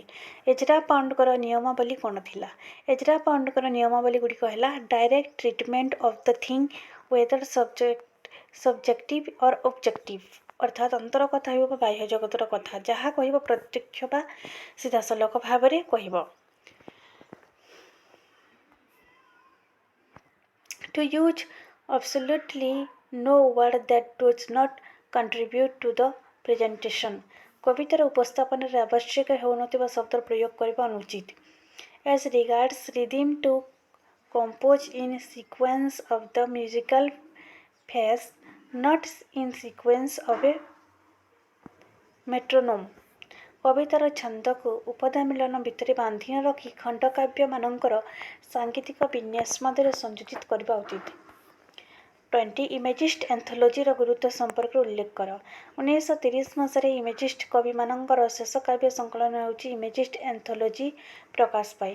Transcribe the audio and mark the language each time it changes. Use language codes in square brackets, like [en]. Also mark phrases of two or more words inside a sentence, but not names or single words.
[or] ଏଜ୍ରା ପାଉଣ୍ଡଙ୍କର ନିୟମାବଳୀ କ'ଣ ଥିଲା? ଏଜ୍ରା ପାଉଣ୍ଡଙ୍କର ନିୟମାବଳୀଗୁଡ଼ିକ ହେଲା: [en] direct treatment of the thing, whether subjective or objective, [or] ଅର୍ଥାତ୍ ଅନ୍ତର କଥା ହେଉ ବା ବାହ୍ୟ ଜଗତର କଥା, ଯାହା କହିବ ପ୍ରତ୍ୟକ୍ଷ ବା ସିଧାସଳଖ ଭାବରେ କହିବ। [en] To use absolutely no word that does not contribute to the presentation. [or] କବିତାର ଉପସ୍ଥାପନାରେ ଆବଶ୍ୟକ ହେଉନଥିବା ଶବ୍ଦର ପ୍ରୟୋଗ କରିବା ଅନୁଚିତ। [en] As regards rhythm, to compose in sequence of the musical phase, not in sequence of a metronome. [or] କବିତାର ଛନ୍ଦକୁ ଉପଧା ମିଳନ ଭିତରେ ବାନ୍ଧି ନ ରଖି ଖଣ୍ଡକାବ୍ୟମାନଙ୍କର ସାଙ୍ଗୀତିକ ବିନ୍ୟାସ ମଧ୍ୟରେ ସଂଯୋଜିତ କରିବା ଉଚିତ। 20. ଇମେଜିଷ୍ଟ ଆନ୍ଥୋଲୋଜିର ଗୁରୁତ୍ୱ ସମ୍ପର୍କରେ ଉଲ୍ଲେଖ କର। 1930 ମସିହାରେ ଇମେଜିଷ୍ଟ କବିମାନଙ୍କର ଶେଷ କାବ୍ୟ ସଂକଳନ ହେଉଛି ଇମେଜିଷ୍ଟ ଆନ୍ଥୋଲୋଜି ପ୍ରକାଶ ପାଏ।